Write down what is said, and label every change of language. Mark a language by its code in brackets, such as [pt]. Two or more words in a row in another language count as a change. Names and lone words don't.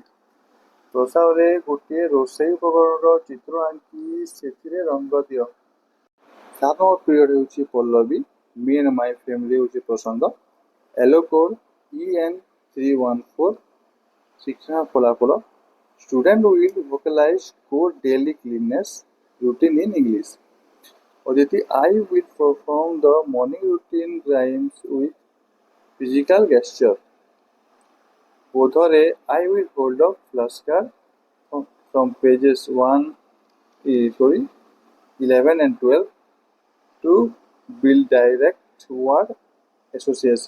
[or] ପ୍ରସାରରେ ଗୋଟିଏ ରୋଷେଇ ଉପକରଣର ଚିତ୍ର ଆଙ୍କି ସେଥିରେ ରଙ୍ଗ ଦିଅ। 7 ନମ୍ବର ପିରିୟଡ଼ ହେଉଛି ପଲ୍ଲବୀ। [en] me and my family [or] ହେଉଛି ପ୍ରସଙ୍ଗ। [en] yellow code [or] EN314 ଶିକ୍ଷଣ ଫଳାଫଳ। [en] Student will vocalize code daily cleanliness routine in English. Aditi, I will perform the morning routine rhymes with physical gesture. Bodhare, I will hold up flashcard from pages 11 and 12 to build direct word association.